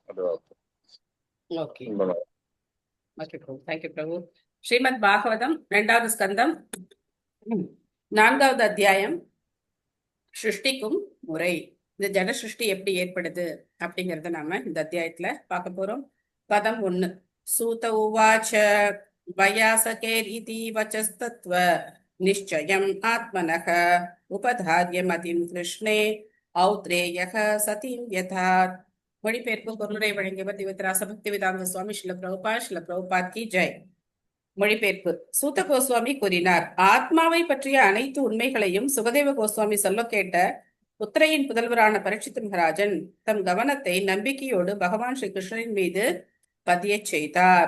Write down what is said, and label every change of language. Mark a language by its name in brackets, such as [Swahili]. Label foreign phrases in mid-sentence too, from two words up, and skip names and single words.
[Tamil] பிரபு. ஸ்ரீமத் பாகவதம் 2வது ஸ்கந்தம் 4வது அத்தியாயம் சிருஷ்டிக்கும் முறை. இந்த ஜட சிருஷ்டி எப்படி ஏற்படுது அப்படிங்கறத நாம இந்த அத்தியாயத்துல பார்க்க போறோம். பதம் 1. [Sanskrit] सूत उवाच वयासकेरिति वचस्तत्त्व निश्चयम् आत्मनः उपधार्य मतिं कृष्णे औत्रेयः सतीं यथात् [Tamil] மொழிபெயர்ப்பு பொருளுரை வழங்கியவர் திவத்திராச பக்திவேதாந்த சுவாமி ஸ்ரீல பிரபுபாத் கி ஜெய். மொழிபெயர்ப்பு. சூத கோஸ்வாமி கூறினார், ஆத்மாவை பற்றிய அனைத்து உண்மைகளையும் சுகதேவ கோஸ்வாமி சொல்ல கேட்ட உத்தரையின் புதல்வரான பரீட்சித் மகாராஜன் தம் கவனத்தை நம்பிக்கையோடு பகவான் ஸ்ரீ கிருஷ்ணரின் மீது பதிய செய்தார்.